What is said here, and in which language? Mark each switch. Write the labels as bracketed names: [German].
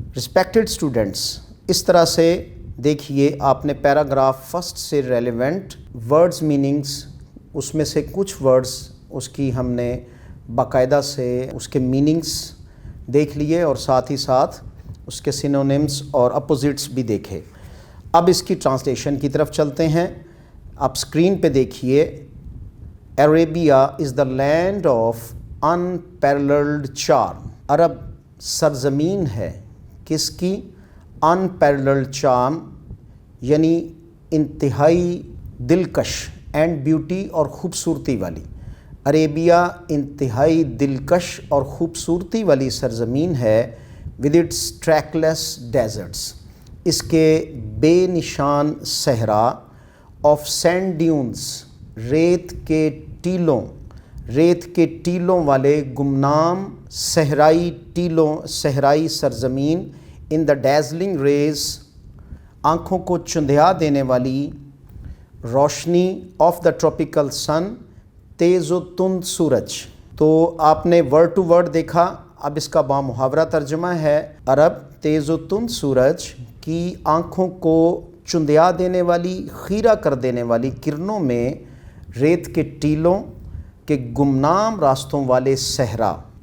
[Urdu] Respected students, اس طرح سے دیکھیے آپ نے پیراگراف فرسٹ سے ریلیونٹ ورڈز میننگز، اس میں سے کچھ ورڈز اس کی ہم نے باقاعدہ سے اس کے میننگز دیکھ لیے، اور ساتھ ہی ساتھ اس کے سینونیمز اور اپوزٹس بھی دیکھے. اب اس کی ٹرانسلیشن کی طرف چلتے ہیں. آپ اسکرین پہ دیکھیے. [English] Arabia is the land of unparalleled charm. [Urdu] عرب سرزمین ہے کس کی؟ انپیرللڈ چارم، یعنی انتہائی دلکش، [English] and beauty, [Urdu] اور خوبصورتی والی. عربیہ انتہائی دلکش اور خوبصورتی والی سرزمین ہے. [English] with its trackless deserts, [Urdu] اس کے بے نشان صحرا. [English] of sand dunes, [Urdu] ریت کے ٹیلوں، ریت کے ٹیلوں والے گمنام صحرائی ٹیلوں، صحرائی سرزمین. [English] in the dazzling rays, [Urdu] آنکھوں کو چندھیا دینے والی روشنی. [English] of the tropical sun, [Urdu] تیز و تند سورج. تو آپ نے ورڈ ٹو ورڈ دیکھا. اب اس کا بامحاورہ ترجمہ ہے. عرب تیز و تند سورج کی آنکھوں کو چندیا دینے والی، خیرہ کر دینے والی کرنوں میں ریت کے ٹیلوں کے گمنام راستوں والے صحرا،